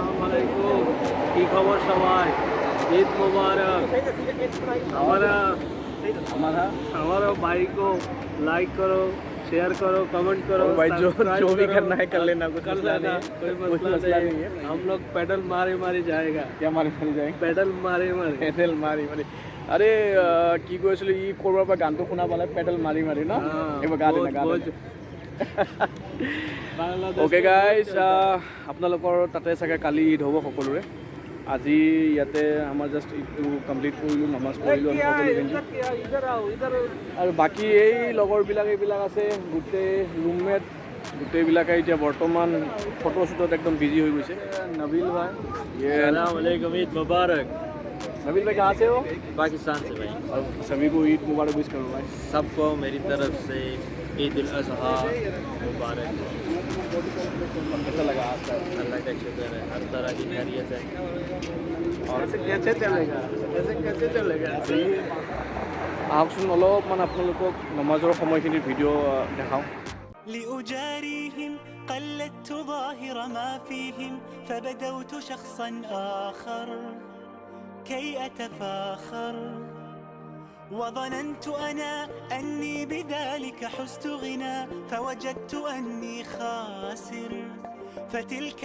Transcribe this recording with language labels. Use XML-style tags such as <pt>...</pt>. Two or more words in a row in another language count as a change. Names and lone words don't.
<hi>की खबर सवाई? ईद मुबारक। हमारा भाई को लाइक करो, शेयर करो, कमेंट करो भाई, जो भी करना है कर लेना, कुछ कर लेना, कोई मसला नहीं है। हम लोग पैडल मारे जाएगा। क्या मारे जाएंगे? पैडल मारे</hi> <as>পেডেল মাৰি আৰে কি কৈ আছিলোঁ, ই ক'ৰবাৰ পৰা গানটো শুনা পালে, পেডেল মাৰি ন? এইবাৰ গা দিনা</as> <en>okay guys,</en> <as>আপোনালোকৰ তাতে চাগে কালি ঈদ হ'ব সকলোৰে। আজি ইয়াতে আমাৰ জাষ্ট ঈদটো কমপ্লিট কৰিলোঁ, নমাজ পঢ়িলোঁ আমি সকলোখিনি। আৰু বাকী এই লগৰবিলাক এইবিলাক আছে, গোটেই ৰুমমেট গোটেইবিলাকে এতিয়া বৰ্তমান</as> <en>photo shoot</en> <as>একদম বিজি হৈ গৈছে। নবীল ভাই,</as> <hi>अस्सलाम वालेकुम, ईद मुबारक। नबील भाई कहाँ से हो? पाकिस्तान से भाई। और सभी को ईद मुबारक विश करो भाई। सबको मेरी तरफ से ईद उल अज़हा मुबारक। कैसा लगा आपका? अल्लाह का शुक्र है, हर तरह की खैरियत है। और कैसे चलेगा</hi> <as>আহকচোন অলপমান আপোনালোকক নমাজৰ সময়খিনিৰ ভিডিঅ' দেখাওঁ।</as> <ar>لأجاريهم قلدت ظاهر ما فيهم فبدوت شخصا آخر كي أتفاخر وظننت أنا أني بذلك حزت غنى فوجدت أني خاسر فتلك</ar>